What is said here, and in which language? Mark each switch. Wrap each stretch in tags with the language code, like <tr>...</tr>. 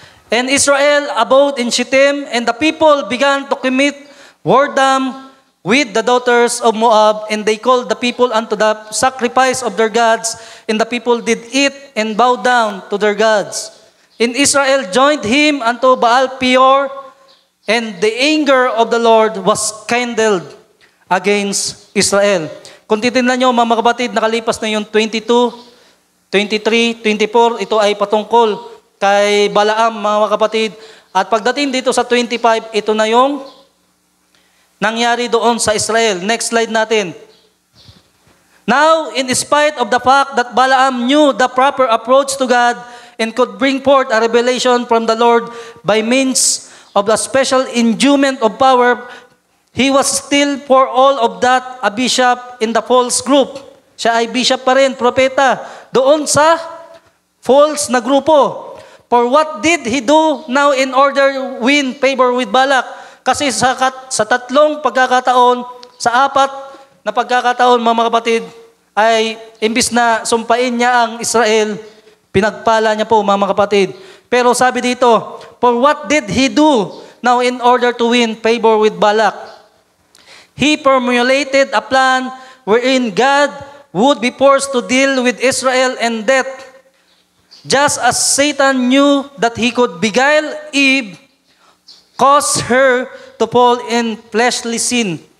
<en>And Israel abode in Shittim, and the people began to commit whoredom with the daughters of Moab, and they called the people unto the sacrifice of their gods, and the people did eat and bow down to their gods. And Israel joined him unto Baal Peor, and the anger of the Lord was kindled against Israel.</en> <tl>Kung titignan nyo, mga kapatid, nakalipas na yung 22, 23, 24, ito ay patungkol kay Balaam, mga kapatid. At pagdating dito sa 25, ito na yung nangyari doon sa Israel.</tl> <en>Next slide</en> <tl>natin.</tl> <en>Now, in spite of the fact that Balaam knew the proper approach to God and could bring forth a revelation from the Lord by means of the special endowment of power, he was still for all of that a bishop in the false group.</en> <tl>Siya ay bishop pa rin, propeta, doon sa false na grupo.</tl> <en>For what did he do now in order win favor with Balak?</en> <tl>Kasi sa tatlong pagkakataon, sa apat na pagkakataon, mga kapatid, ay imbis na sumpain niya ang Israel, pinagpala niya po, mga kapatid. Pero sabi dito,</tl> <en>for what did he do now in order to win favor with Balak? He formulated a plan wherein God would be forced to deal with Israel and death, just as Satan knew that he could beguile Eve, cause her to fall in fleshly sin.</en>